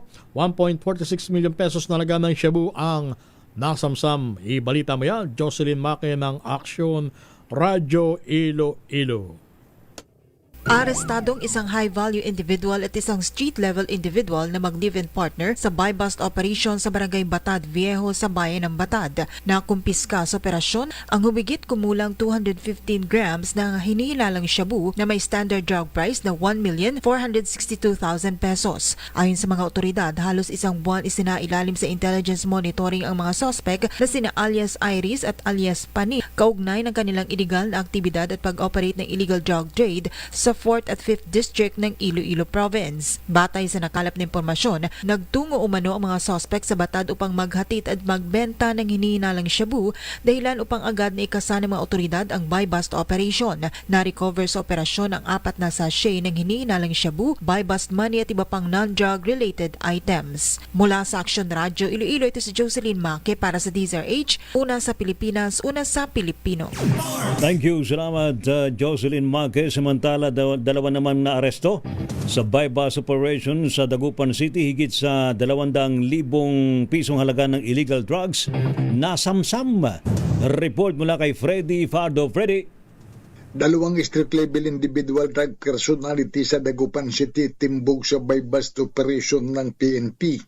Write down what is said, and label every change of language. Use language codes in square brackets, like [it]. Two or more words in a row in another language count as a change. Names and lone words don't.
[tl] 1.46 million pesos na laga ng shabu ang nasamsam. Ibalita mo yan, Jocelyn Make ng Action Radio Iloilo. Arestadong isang [en] high-value individual [tl] at isang [en] street-level individual [tl] na mag- [en] live-in partner [tl] sa [en] buy-bust operation [tl] sa Barangay Batad Viejo sa bayan ng Batad. Nakumpiska sa operasyon ang humigit kumulang 215 grams ng hinihilalang shabu na may [en] standard drug price [tl] na 1,462,000 pesos. Ayon sa mga otoridad, halos isang buwan isinailalim sa [en] intelligence monitoring [tl] ang mga suspect na sina alias Iris at alias Pani, kaugnay ng kanilang illegal na aktibidad at pag-operate ng [en] illegal drug trade [tl] sa 4th at 5th District ng Iloilo Province. Batay sa nakalap na impormasyon, nagtungo umano ang mga suspect sa Batad upang maghatid at magbenta ng hinihinalang shabu dahilan upang agad na ikasa ng mga otoridad ang [en] buy-bust operation. [tl] Na-recover sa operasyon ang 4 na sachet ng hinihinalang shabu, [en] buy-bust money [tl] at iba pang [en] non-drug related items. [tl] Mula sa Action Radio Iloilo, ito si Jocelyn Make para sa DZRH, una sa Pilipinas, una sa Pilipino. [en] Thank you. [tl] Salamat, Jocelyn Make. Samantala, dalawa naman na aresto sa [en] buy-bust operation [tl] sa Dagupan City. Higit sa 200,000 pisong halaga ng [en] illegal drugs [tl] nasamsam. Report mula kay Freddy Fardo. Freddy. Dalawang [en] street-level individual drug personality [tl] sa Dagupan City timbog sa [en] bypass operation [tl] ng PNP.